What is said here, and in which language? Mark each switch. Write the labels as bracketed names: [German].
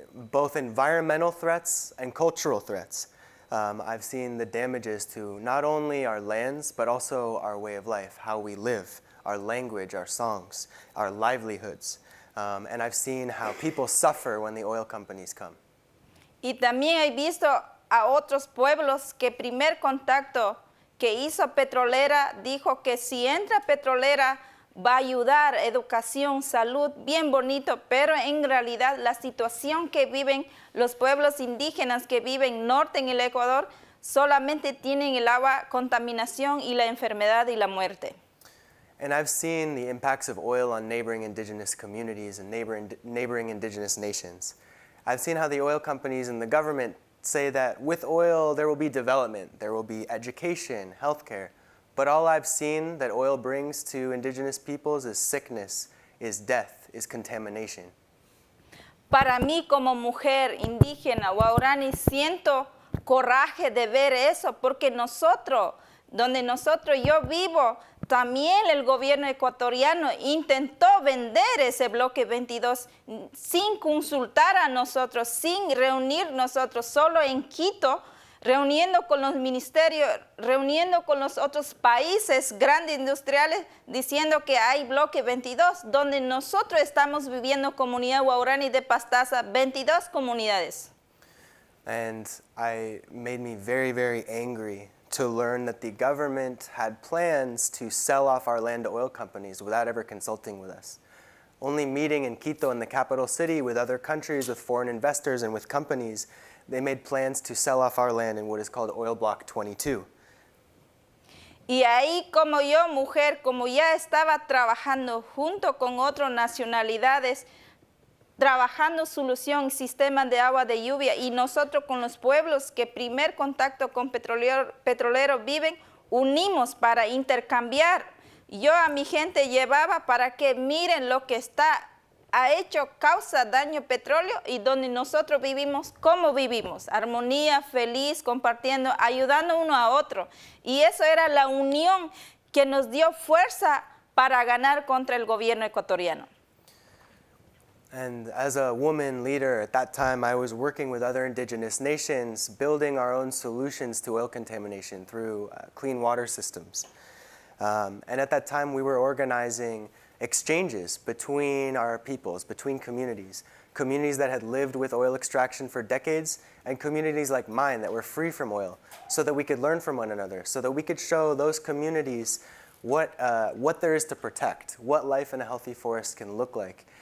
[English] Both environmental threats and cultural threats. I've seen the damages to not only our lands, but also our way of life, how we live, our language, our songs, our livelihoods. And I've seen how people suffer when the oil companies come. [Spanish] Y también he visto a otros pueblos que primer contacto que hizo petrolera dijo que si entra petrolera va a ayudar, educación, salud, bien bonito, pero en realidad la situación que viven los pueblos indígenas que viven norte en el Ecuador solamente tienen el agua, contaminación y la enfermedad y la muerte. [English] And I've seen the impacts of oil on neighboring indigenous communities and neighboring indigenous nations. I've seen how the oil companies and the government say that with oil there will be development, there will be education, healthcare. But all I've seen that oil brings to indigenous peoples is sickness, is death, is contamination. [Spanish] Para mí como mujer indígena guaraní siento coraje de ver eso porque donde yo vivo, también el gobierno ecuatoriano intentó vender ese bloque 22 sin consultar a nosotros, sin reunir nosotros, solo en Quito, reuniendo con los ministerios, reuniendo con los otros países grandes industriales, diciendo que hay bloque 22, donde nosotros estamos viviendo comunidad guaraní de Pastaza, 22 comunidades. [English] And it made me very, very angry to learn that the government had plans to sell off our land to oil companies without ever consulting with us. Only meeting in Quito, in the capital city, with other countries, with foreign investors, and with companies, they made plans to sell off our land in what is called Oil Block 22. [Spanish] Y ahí como yo, mujer, como ya estaba trabajando junto con otras nacionalidades, trabajando solución, sistema de agua de lluvia, y nosotros con los pueblos que primer contacto con petroleros viven, unimos para intercambiar. Yo a mi gente llevaba para que miren lo que ha hecho, causa daño petróleo, y donde nosotros vivimos, cómo vivimos, armonía, feliz, compartiendo, ayudando uno a otro. Y eso era la unión que nos dio fuerza para ganar contra el gobierno ecuatoriano. [English] And as a woman leader at that time, I was working with other indigenous nations, building our own solutions to oil contamination through clean water systems. And at that time, we were organizing exchanges between our peoples, between communities that had lived with oil extraction for decades, and communities like mine that were free from oil, so that we could learn from one another, so that we could show those communities what there is to protect, what life in a healthy forest can look like.